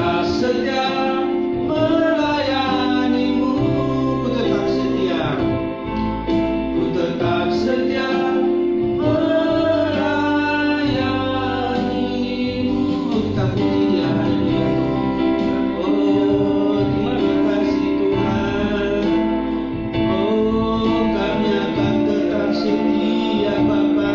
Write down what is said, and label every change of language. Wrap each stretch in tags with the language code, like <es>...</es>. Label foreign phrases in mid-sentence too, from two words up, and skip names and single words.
<id>setia melayanimu, ku tetap setia, ku tetap setia melayanimu. Kita puji Dia, haleluya. Oh, terima kasih Tuhan. Oh, kami akan tetap setia Bapa.</id>